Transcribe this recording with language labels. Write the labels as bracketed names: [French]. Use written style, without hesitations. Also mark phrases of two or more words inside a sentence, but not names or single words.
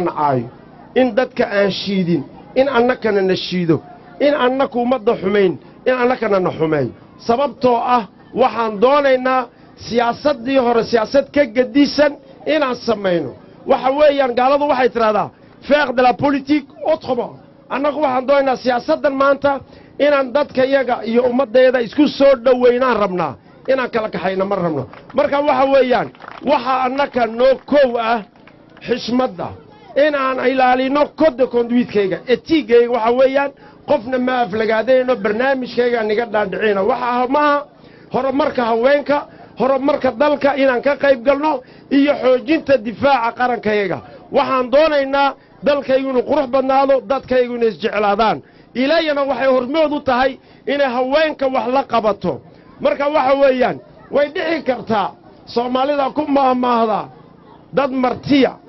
[Somali] na caayo in dadka aan shiidin in annakana na shiido in annaku ummadda xumayn in annakana na xumeeyo sababtoo ah waxaan doonaynaa siyaasaddii hore siyaasad ka gedisan inaan samayno waxa weeyaan gaaladu waxay tidhahdaa [French] faire de la politique autrement [Somali] annagu waxaan doonaynaa siyaasaddan maanta inaan dadka iyaga iyo ummaddeeda isku soo dhowaynaan rabnaa inaan kala kaxayna ma rabno marka waxa weeyaan waxa annaka noo kow ah xishmadda inaan ilaalino [French] code de [Somali] conduitkayga etiigayga waxa weeyaan qofna ma aflagaadayno barnaamijkayga niga dhaadhicina waxa maaha horumarka haweenka horumarka dalka inaan ka qayb galno iyo xoojinta difaaca qarankayaga waxaan doonaynaa dalkaygu inuu qurux badnaado dadkaygu inay isjeclaadaan ilaayana waxay hormood u tahay inay haweenka wax la qabato marka waxa weeyaan way dhici kartaa soomaalida ku maahmaahdaa dad martiya